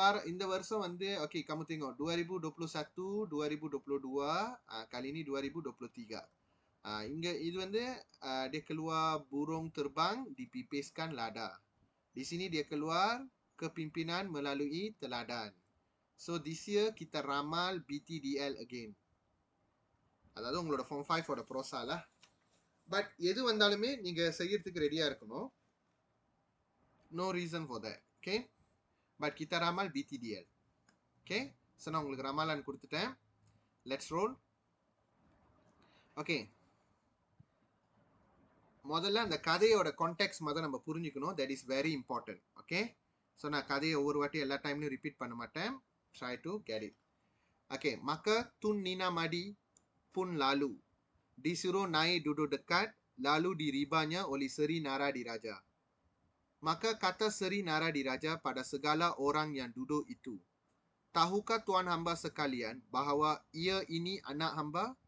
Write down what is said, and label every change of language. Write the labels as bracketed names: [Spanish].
[Tamil] இந்த வருஷம் வந்து [Malay] ஓகே, kamu tengok 2021, 2022, kali ini 2023. [Tamil] இங்க இது வந்து [Malay] dia keluar burung terbang dipipiskan lada. Di sini dia keluar kepimpinan melalui teladan. [English] So this year [Malay] kita ramal [English] BTDL again. [Tamil] அதாவது உங்களோட form 5 ஓட ப்ரோசா lah. பட் எது வந்தாலுமே நீங்க செய்யறதுக்கு ரெடியா இருக்கணும். [English] No reason for that. [Malay] Okay, பட் kita ramal BTDL. [Tamil] Okay, so நான் உங்களுக்கு ரமாலான் கொடுத்துட்டேன். [English] Let's roll. [Tamil] ஓகே, முதல்ல அந்த கதையோட கான்டெக்ட் முதல்ல நம்ம புரிஞ்சுக்கணும். [English] That is very important. [Tamil] Okay, so நான் கதையை ஒவ்வொரு வாட்டி எல்லா டைம்லையும் ரிப்பீட் பண்ண மாட்டேன். [English] Try to get it. [Malay] ஓகே, maka Tun Nina Madi pun lalu disuruh naik duduk dekat, lalu diribanya oleh Seri Nara Diraja. Maka kata Seri Nara Diraja pada segala orang yang duduk itu, tahukah tuan hamba sekalian bahawa ia ini anak hamba?